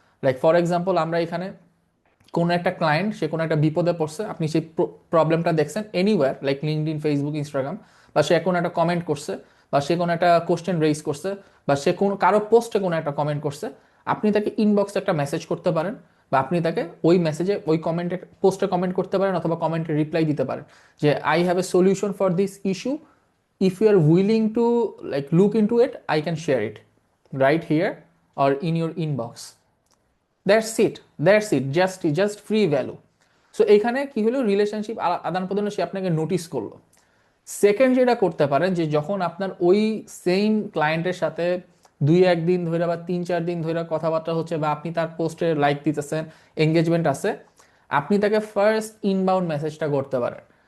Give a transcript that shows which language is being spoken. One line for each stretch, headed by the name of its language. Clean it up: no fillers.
Bangla: Like for example, আমরা এখানে কোনো একটা ক্লায়েন্ট, সে কোনো একটা বিপদে পড়ছে, আপনি সেই প্রবলেমটা দেখছেন anywhere, like LinkedIn, Facebook, Instagram, বা সে কোনো একটা কমেন্ট করছে, বা সে কোনো একটা কোশ্চেন রেইজ করছে, বা সে কোনো কারো পোস্টে কোনো একটা কমেন্ট করছে। আপনি তাকে ইনবক্সে একটা মেসেজ করতে পারেন, বা আপনি তাকে ওই মেসেজে ওই কমেন্টে পোস্টে কমেন্ট করতে পারেন, অথবা কমেন্টে রিপ্লাই দিতে পারেন যে
English: I have a solution for this issue, if you are willing to like look into it, I can share it right here or in your inbox. That's it just free value.
Bangla: So এখানে কি হলো, relationship আদান প্রদানে সে আপনাকে notice করলো। Second যেটা করতে পারেন, যে যখন আপনার ওই সেম ক্লায়েন্টের সাথে 2-1 দিন ধরে বা 3-4 দিন ধরে কথাবার্তা হচ্ছে, বা আপনি তার পোস্টে লাইক দিতেছেন, এঙ্গেজমেন্ট আছে, আপনি তাকে ফার্স্ট ইনবাউন্ড মেসেজটা করতে পারেন।